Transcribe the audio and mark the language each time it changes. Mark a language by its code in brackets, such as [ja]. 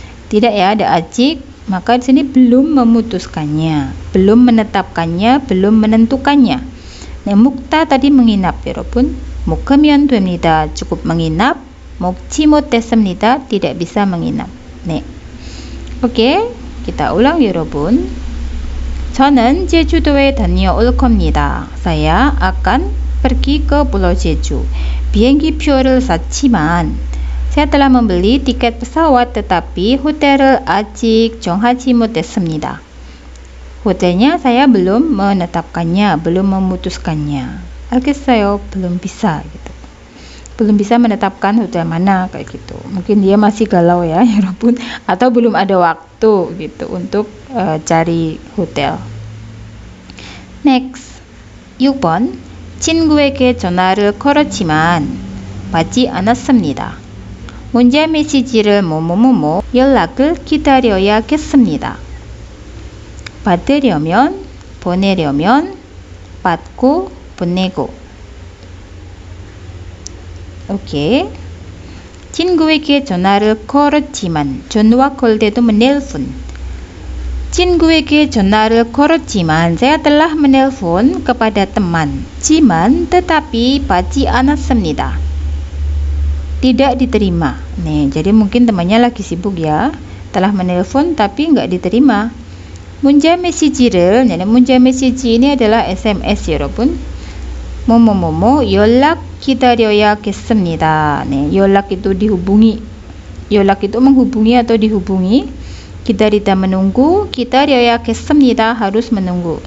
[id] Tidak ya, ada ajik, maka di sini belum memutuskannya, belum menetapkannya, belum menentukannya. Nah, mukta tadi menginap [ko] 여러분. 묵으면 됩니다. [id] cukup menginap. [ko] 먹지 못했습니다. [id] tidak bisa menginap. 네. Oke, kita ulang [ko] 여러분. 저는 제주도에 다녀올 겁니다. [id] saya akan pergi ke Pulau Jeju. [ko] 비행기 표를 샀지만 [id] saya telah membeli tiket pesawat tetapi hotel을 [ko] 아직 정하지 못했습니다. [id] hotelnya saya belum menetapkannya, belum memutuskannya. [ko] 알겠어요, [id] belum bisa gitu. Belum bisa menetapkan hotel mana kayak gitu. Mungkin dia masih galau ya, Robun, atau belum ada waktu gitu untuk cari hotel. [ko] Next, 6번. 친구에게 전화를 걸었지만 받지 않았습니다. 문자 메시지를 뭐뭐뭐뭐 연락을 기다려야겠습니다. 받으려면, 보내려면, 받고, 보내고. 오케이. 친구에게 전화를 걸었지만, 전화 걸 때도 menelpon. 친구에게 전화를 걸었지만, [id] saya telah menelpon kepada teman. [ko] 지만, [id] tetapi [ko] 받지 않았습니다. [id] Tidak diterima. Nih, jadi mungkin temannya lagi sibuk ya. Telah menelpon tapi nggak diterima. [ko] 문자 메시지를, 문자 메시지 [id] ini adalah SMS [ko] 여러분. 뭐뭐뭐뭐 연락 기다려야겠습니다. 네, [id] 연락 itu dihubungi. 연락 itu menghubungi atau dihubungi. 기다리다 menunggu, 기다려야겠습니다 harus menunggu.